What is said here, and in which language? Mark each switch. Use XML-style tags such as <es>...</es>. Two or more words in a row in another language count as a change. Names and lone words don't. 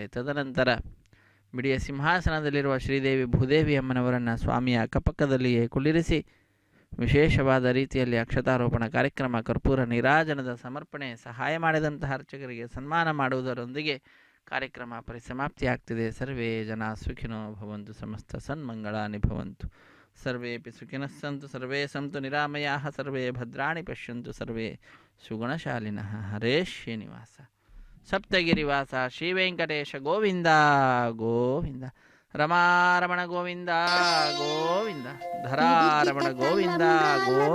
<kn>ತದನಂತರ ಬಿಡಿಯ ಸಿಂಹಾಸನದಲ್ಲಿರುವ ಶ್ರೀದೇವಿ ಭೂದೇವಿ ಅಮ್ಮನವರನ್ನು ಸ್ವಾಮಿಯ ಅಕ್ಕಪಕ್ಕದಲ್ಲಿಯೇ ಕುಳ್ಳಿರಿಸಿ ವಿಶೇಷವಾದ ರೀತಿಯಲ್ಲಿ ಅಕ್ಷತಾರೋಪಣ ಕಾರ್ಯಕ್ರಮ, ಕರ್ಪೂರ ನೀರಾಜನದ ಸಮರ್ಪಣೆ, ಸಹಾಯ ಮಾಡಿದಂತಹ ಅರ್ಚಕರಿಗೆ ಸನ್ಮಾನ ಮಾಡುವುದರೊಂದಿಗೆ ಕಾರ್ಯಕ್ರಮ ಪರಿಸಮಾಪ್ತಿಯಾಗ್ತಿದೆ.</kn> <sa>ಸರ್ವೇ ಜನ ಸುಖಿನೋ ಭವಂತು, ಸಮಸ್ತ ಸನ್ಮಂಗಳಾನಿ ಭವಂತು, ಸರ್ವೇಪಿ ಸುಖಿನಃ ಸಂತು, ಸರ್ವೇ ಸಂತು ನಿರಾಮಯಾಃ, ಸರ್ವೇ ಭದ್ರಾಣಿ ಪಶ್ಯಂತು, ಸರ್ವೇ ಸುಗುಣಶಾಲಿನಃ. ಹರೇ ಶ್ರೀನಿವಾಸ. ಸಪ್ತಗಿರಿವಾಸ ಶ್ರೀ ವೆಂಕಟೇಶ ಗೋವಿಂದ ಗೋವಿಂದ. ರಮಾರಮಣ ಗೋವಿಂದ ಗೋವಿಂದ. ಧರಾರಮಣ ಗೋವಿಂದ ಗೋವಿಂದ.</sa>